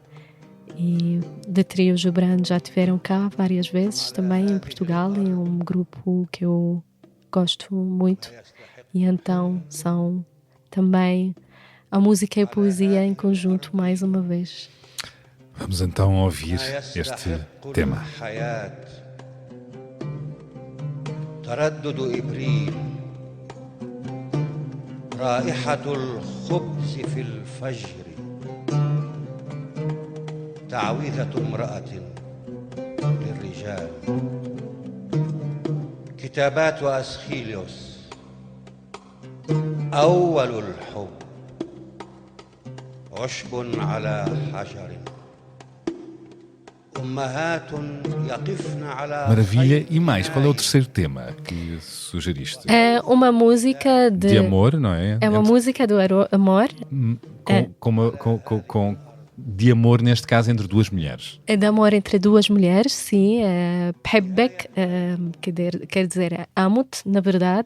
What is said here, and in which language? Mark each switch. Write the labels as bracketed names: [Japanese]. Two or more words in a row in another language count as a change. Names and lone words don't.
[Portuguese] E de trio Gibran já tiveram cá várias vezes também em Portugal, em um grupo que eu gosto muito, e então são também a música e a poesia em conjunto mais uma vez. Vamos então ouvir este tema. [Arabic] تردد إبريل رائحة الخبز في الفجر تعويذة امرأة للرجال كتابات أسخيليوس أول الحب عشب على حجر أمهات يقفن على [Portuguese] Maravilha, e mais? Qual é o terceiro tema que sugeriste? É uma música de amor, não é? É uma música do amor. De amor, neste caso, entre duas mulheres. É de amor entre duas mulheres, sim. Bhebbek, quer dizer, amo-te, na verdade.